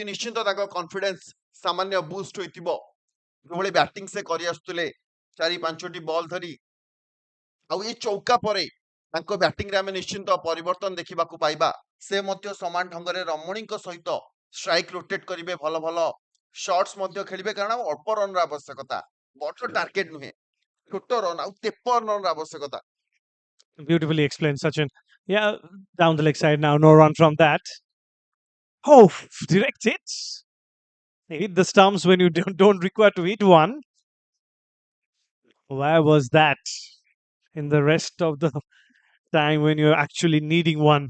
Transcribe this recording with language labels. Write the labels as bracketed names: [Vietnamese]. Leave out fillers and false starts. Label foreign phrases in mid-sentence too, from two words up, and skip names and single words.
[Odia] ନିଶ୍ଚିନ୍ତ ତାଙ୍କ କନଫିଡେନ୍ସ ସାମାନ୍ୟ ବୁଷ୍ଟ ହୋଇଥିବ। ଯେଉଁଭଳି ବ୍ୟାଟିଂ ସେ କରି ଆସୁଥିଲେ 4-5ଟି ବଲ୍ ଧରି, ଆଉ ଏ ଚୌକା ପରେ ତାଙ୍କ ବ୍ୟାଟିଂରେ ଆମେ ନିଶ୍ଚିନ୍ତ ପରିବର୍ତ୍ତନ ଦେଖିବାକୁ ପାଇବା। ସେ ମଧ୍ୟ ସମାନ ଢଙ୍ଗରେ ରମଣୀଙ୍କ ସହିତ [English] strike rotate [Odia] କରିବେ, ଭଲ ଭଲ ସଟ୍ସ ମଧ୍ୟ ଖେଳିବେ, କାରଣ ଅଳ୍ପ ରନ୍‌ର ଆବଶ୍ୟକତା, ବଡ ଟାର୍ଗେଟ ନୁହେଁ, ଛୋଟ ରନ୍ ଆଉ 53 ରନ୍‌ର ଆବଶ୍ୟକତା। [English] Beautifully explained, Sachin. Yeah, down the leg side now, no run from that. Oh, direct hits. Hit the stumps when you don't require to hit one. Where was that in the rest of the time when you're actually needing one?